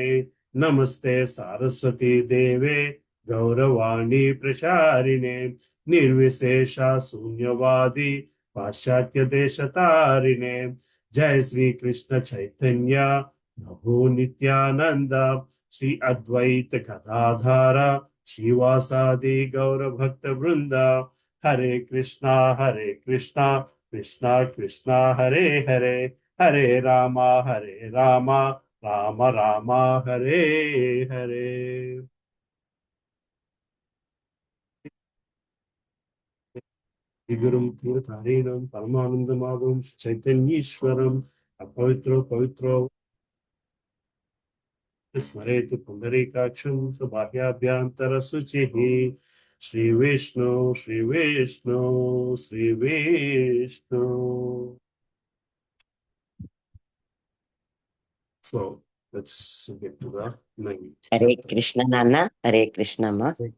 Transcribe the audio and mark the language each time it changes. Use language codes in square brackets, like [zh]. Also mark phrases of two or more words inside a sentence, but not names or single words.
[sa] नमस्ते सारस्वती देवे गौरवाणी प्रचारिणे निर्विशेषा शून्यवादी पाश्चात्य देशतारिणे। जय श्री कृष्ण चैतन्य प्रभु नित्यानंद श्री अद्वैत गदाधर श्रीवासादि गौर भक्त वृंद। हरे कृष्णा कृष्णा कृष्णा हरे हरे, हरे रामा राम राम हरे हरे। गुरुं तीर्थहरिणं परमानन्दमाधवं चैतन्येश्वरम् अपवित्रो पवित्रो स्मरेतु पुंडरीकाक्षं सुबाह्याभ्यन्तरशुचिः। श्री विष्णु। [en] So let's get to the ninth [sa] हरे [en] chapter. [sa] कृष्ण नाना, हरे कृष्ण माँ।